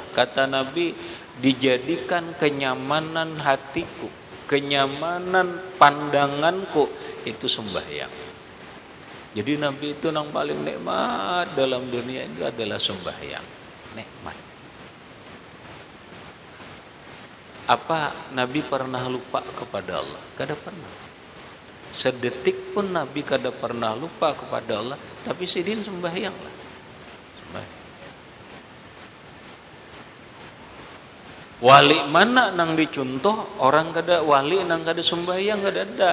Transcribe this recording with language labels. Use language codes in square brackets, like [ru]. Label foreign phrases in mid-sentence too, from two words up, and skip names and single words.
[id] Kata Nabi, dijadikan kenyamanan hatiku, kenyamanan pandanganku itu sembahyang. Jadi Nabi itu yang paling nikmat dalam dunia itu adalah sembahyang. Nikmat. Apa Nabi pernah lupa kepada Allah? [bjn] Kada pernah. Sedetik pun Nabi kada pernah lupa kepada Allah, tapi sidin sembahyang lah. Wali mana nang dicontoh orang kada wali nang kada sembahyang kada ada.